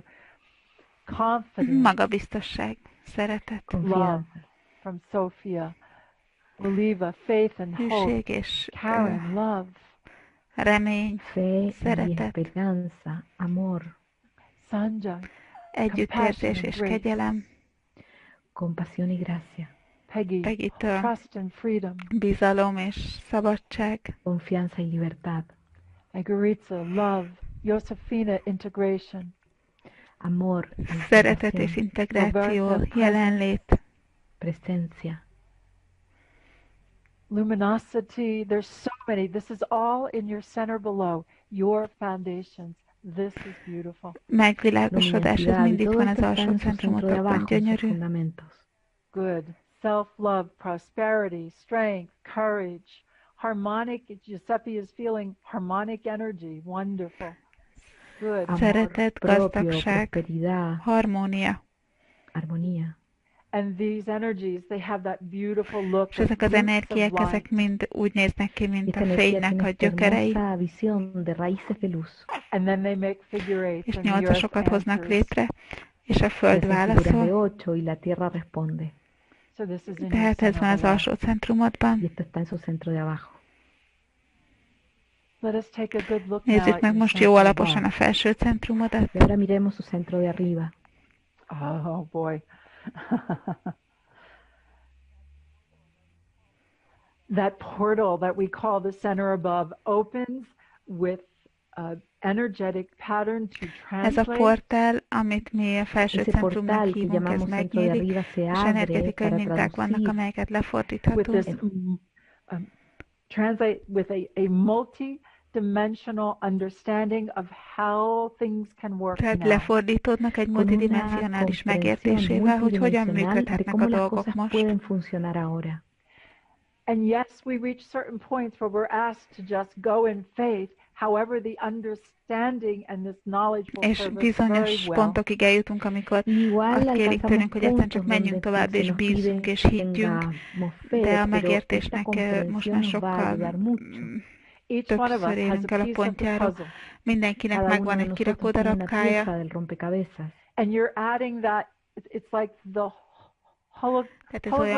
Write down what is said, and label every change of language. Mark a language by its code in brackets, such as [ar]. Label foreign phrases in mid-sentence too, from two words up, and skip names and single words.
[en] Confidence. [hu] Magabiztosság, szeretet. [en] Love from Sophia. Oliva, faith and hope. [hu] És [en] Karen, love. [hu] Remény, [es] fe [hu] szeretet. [es] Y esperanza, amor. Sanja. [hu] Együttérzés és kegyelem. [es] Compasión y gracia. [en] Peggy, trust and freedom. [hu] Bizalom és szabadság. [es] Confianza y libertad. [en] Egoritza, love. Josefina, integration. [es] Amor. [hu] Szeretet és integráció, jelenlét. [es] Presencia. [en] Luminosity, there's so many. This is all in your center below, your foundations. This is beautiful. [hu] Megvilágosodás, ez mind itt van az alsó centrumotokban, gyönyörű. [en] Good. Self-love, prosperity, strength, courage, harmonic. Giuseppe is feeling harmonic energy. Wonderful. Good. [hu] Szeretet, gazdagság, harmónia. [es] Armonía. [en] And these energies, they have that beautiful look [hu] És [en] of [hu] ezek az [en] roots of [hu] energiák, ezek [en] light. [hu] mind úgy néznek ki, mint [es] Esta [hu] a [es] energía [hu] fénynek [es] tiene [hu] a [es] esta [hu] gyökerei, [es] hermosa visión de raíces de luz. [en] And then they make figure eights [hu] és [en] and the earth [hu] nyolcasokat hoznak [en] answers. [hu] létre, és a föld [es] Hacen figuras de [hu] válaszol. [es] ocho y la tierra responde. [en] So this is in your [hu] Tehát ez [en] center [hu] van az [en] below. [hu] alsó centrumodban. [es] Y esto está en su centro de abajo. [en] Let us take a good look now [hu] Nézzük [en] at [hu] meg [en] your [hu] most jó [en] center [hu] alaposan [en] above. [hu] a felső centrumodat. [es] Y ahora miremos su centro de arriba. [en] Oh boy. That portal that we call the center above opens with an energetic pattern to [hu] Ez a [en] translate. [hu] portál, amit mi a felső [es] Ese [hu] centrumnak [es] portal que [hu] hívunk, ez [es] llamamos centro de [hu] megnyílik, [es] arriba se [hu] és [es] abre [hu] energetikai [es] para [hu] minták vannak, [es] traducir [hu] amelyeket [en] With [hu] lefordíthatunk. [en] this translate with a multi-dimensional understanding of how things can work [hu] Tehát [en] now. [hu] lefordítódnak egy [es] con una [hu] multidimensionális [es] comprensión [hu] megértésével, hogy hogyan [es] multidimensional de [hu] működhetnek a [es] cómo las [hu] dolgok [es] cosas [hu] most. [es] pueden funcionar ahora. [en] And yes, we reach certain points where we're asked to just go in faith. However, the understanding and this knowledge will [hu] És [en] serve us [hu] bizonyos [en] very well. [hu] pontokig eljutunk, amikor [es] Igual [hu] azt kérik [es] alcanzamos [hu] tőlünk, hogy egyszerűen csak [es] puntos [hu] menjünk [es] donde [hu] tovább, [es] se [hu] és [es] nos pide [hu] bízzunk, és [es] que [hu] higgyünk, [es] tengamos [hu] de [es] fe, [hu] a [es] pero esta [hu] megértésnek most [es] comprensión [hu] már [es] nos va a [hu] sokkal [es] ayudar mucho. [en] Each one of us [hu] többször [en] has [hu] érünk [en] a [hu] el a [en] piece of the [hu] pontjáról. [en] puzzle. [hu] Mindenkinek [es] Cada uno [hu] megvan [es] de [hu] egy [es] nosotros [hu] kirakó [es] tiene una [hu] darabkája, [es] pieza del rompecabezas. [en] And you're adding that, it's like the [hu] tehát ez olyan,